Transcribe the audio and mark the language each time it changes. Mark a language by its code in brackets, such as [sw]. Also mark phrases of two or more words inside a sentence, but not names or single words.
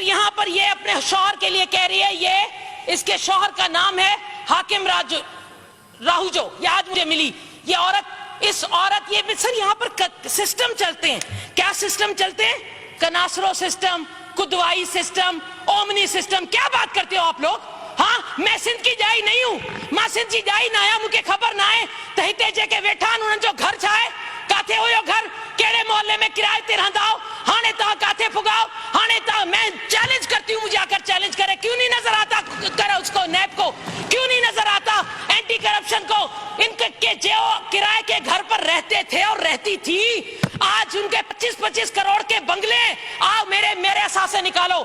[ur] یہاں پر یہ اپنے شوہر کے لیے کہہ رہی ہے، یہ اس کے شوہر کا نام ہے حاکم راہوجو، یہ آج مجھے ملی یہ عورت. اس عورت، یہ سر یہاں پر سسٹم چلتے ہیں. کیا سسٹم چلتے ہیں? کناسرو سسٹم، کدوائی سسٹم، اومنی سسٹم. کیا بات کرتے ہو آپ لوگ؟ ہاں، میں سندھ کی جائی نہیں ہوں, [sd] मां सिंध की जाई ना आया, मुझे खबर ना है तहिते जेके वेठा उन्होंने जो घर छाए काथे हो घर, केड़े मोहल्ले में किराए ते रहंदाओ, हाने ता काथे फुगाओ, हाने ता। [ur] میں چیلنج کرتی ہوں، مجھے آکر چیلنج کرے۔ کیوں نہیں نظر آتا کرے اس کو، نیب کو کیوں نہیں نظر آتا, [en] anti corruption [ur] کو? ان کے جو کرائے کے گھر پر رہتے تھے اور رہتی تھی، آج ان کے 25-25 کروڑ کے بنگلے، آؤ میرے اثاثے نکالو.